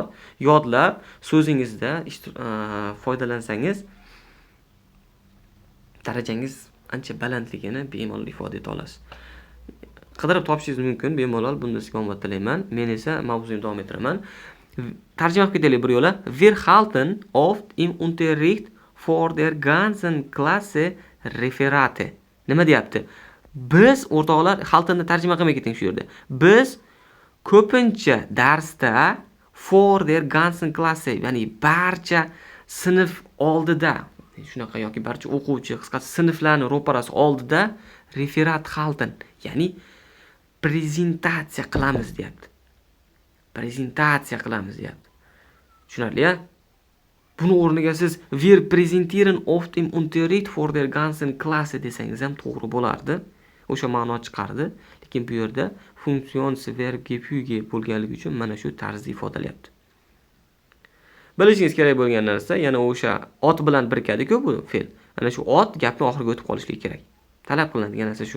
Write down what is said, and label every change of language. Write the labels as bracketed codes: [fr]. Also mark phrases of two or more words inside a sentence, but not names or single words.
[uz] Yodlab, so'zingizda foydalansangiz darajangiz ancha balandligini bemalol ifoda eta olasiz. Qidirib topishingiz mumkin, bemalol. Bunda sizga omad tilayman. Men esa mavzuyimni davom ettiraman. Tarjima qilib ketaylik bir yo'la. [de] Wir halten oft im Unterricht vor der ganzen Klasse Referate. [uz] Nima deyapti? Biz o'rtoqlar haltenni tarjima qilmay keting shu yerda. Biz ko'pincha darsda [de] for der ganzen Klasse, [uz] ya'ni barcha sinf oldida, shunaqa yoki barcha o'quvchi, qisqasi sinflarni ro'parasi oldida [de] referat halten, [uz] ya'ni prezentatsiya qilamiz deyapti. Prezentatsiya qilamiz deyapti. Tushunarli-a? Buni o'rniga siz [de] wir präsentieren oft im Unterricht vor der ganzen Klasse [uz] desangiz ham to'g'ri bo'lardi. O'sha ma'no chiqardi. Lekin bu yerda [de] funksionsverb gefüge [uz] bo'lganligi uchun mana shu tarzda ifodalayapti. Bilishingiz kerak bo'lgan narsa, yana o'sha ot bilan birikadi-ku bu fe'l. Ana shu ot gapni oxiriga o'tib qolishligi kerak. Talab qilinadigan narsa shu.